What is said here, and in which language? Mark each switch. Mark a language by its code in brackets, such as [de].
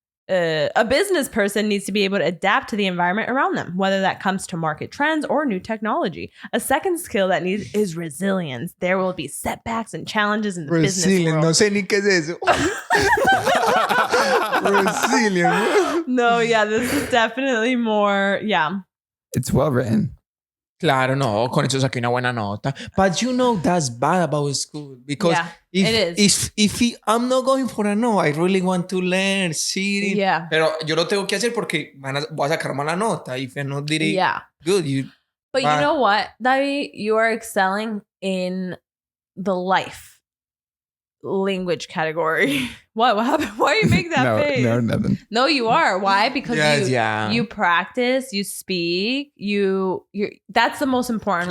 [en] a business person needs to be able to adapt to the environment around them, whether that comes to market trends or new technology. A second skill that needs is resilience. There will be setbacks and challenges in the business world. [es] No sé ni qué es eso. Resilient. [en] No, yeah, this is definitely more, yeah. It's well written. [es] Claro, no, con eso saqué una buena nota. [en] But you know that's bad about school because Yeah, it is. If I'm not going for a no, I really want to learn, see. Yeah. [es] Pero yo lo tengo que hacer porque voy a sacar mala nota. [en] If I not did it Yeah. good, But you know what, David? You are excelling in the life language category. What happened? Why are you making that face? No, nothing. No, you are. Why? Because yes, you practice, you speak, you that's the most important